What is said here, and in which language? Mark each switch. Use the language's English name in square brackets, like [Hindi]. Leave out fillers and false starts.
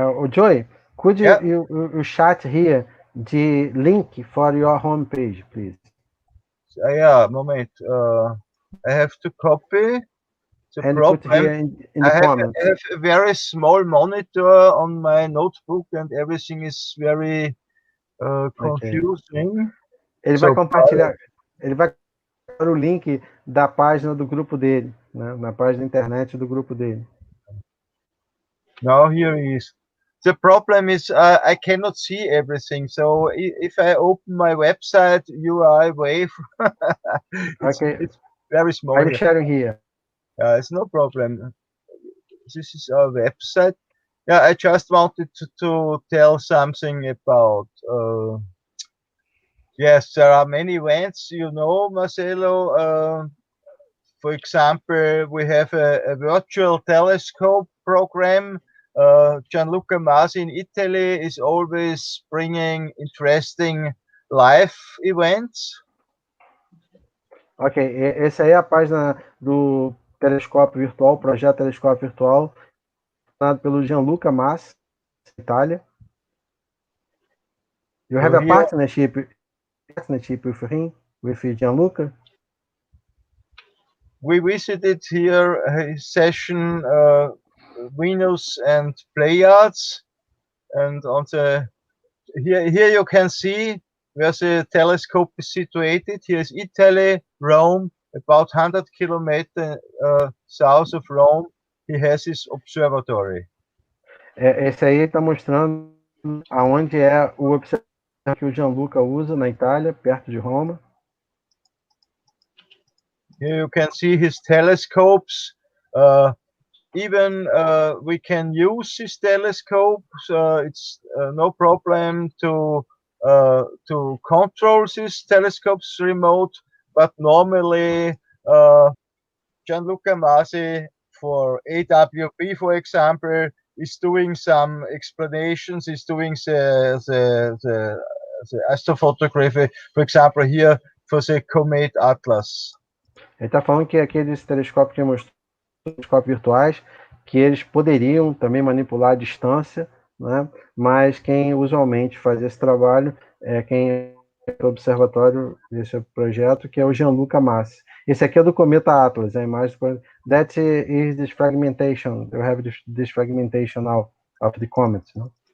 [English] Joey, could you chat here the link for your homepage, please? Yeah, moment. I have to copy. And put here in the comments. I have a very small monitor on my notebook, and everything is very confusing. [Portuguese] Ele vai compartilhar o link da página do grupo dele, né? Na página da internet do grupo dele. [English] Now here is. The problem is I cannot see everything. So if I open my website UI wave, it's very small. I'm sharing here. It's no problem. This is our website. Yeah, I just wanted to tell something about. Yes, there are many events, Marcelo. For example, we have a virtual telescope program. Gianluca Masi in Italy is always bringing interesting live events. [Portuguese] Ok, esse aí é a página do telescópio virtual, projeto telescópio virtual, fundado pelo Gianluca Massi, Itália. [English] You have So a here partnership with him, with Gianluca? we visited here his session Venus and Pleiades, and on the here you can see where the telescope is situated. Here is Italy, Rome, about 100 kilometers south of Rome. He has his observatory. [Portuguese] Esse aí está mostrando aonde é o observatório que o Gianluca usa na Itália, perto de Roma. [English] Here you can see his telescopes. Even we can use this telescope. It's no problem to control these telescopes remote. But normally, Gianluca Masi for AWP, for example, is doing some explanations. Is doing the astrophotography, for example, here for the Comet Atlas. [Portuguese] Ele está falando que aqueles telescópios que ele mostrou, telescópios virtuais, que eles poderiam também manipular a distância, né? Mas quem usualmente faz esse trabalho é quem é do observatório desse projeto, que é o Gianluca Massi. Esse aqui é do cometa Atlas, a imagem. [English] That is this fragmentation. You have this fragmentation now of the comet, no?